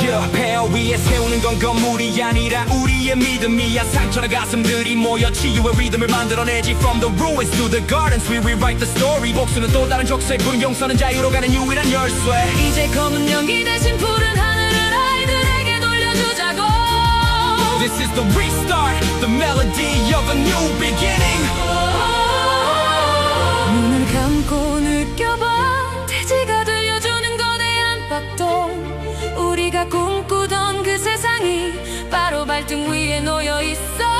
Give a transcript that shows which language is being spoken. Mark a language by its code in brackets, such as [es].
[ko] Yeah, 폐허 위에 세우는 건 건물이 아니라 우리의 믿음이야. 상처난 가슴들이 모여 치유의 리듬을 만들어내지. [en] From the ruins to the gardens we rewrite the story. [ko] 복수는 또 다른 족쇄, 분용서는 자유로 가는 유일한 열쇠. 이제 검은 연기 대신 푸른 하늘을 아이들에게 돌려주자고. [en] This is the restart, the melody of a new beginning. [ko] 눈을 감고 느껴봐, 대지가 들려주는 거대한 박동. 우리가 꿈꾸던 그 세상이 바로 발등 위에 놓여 있어.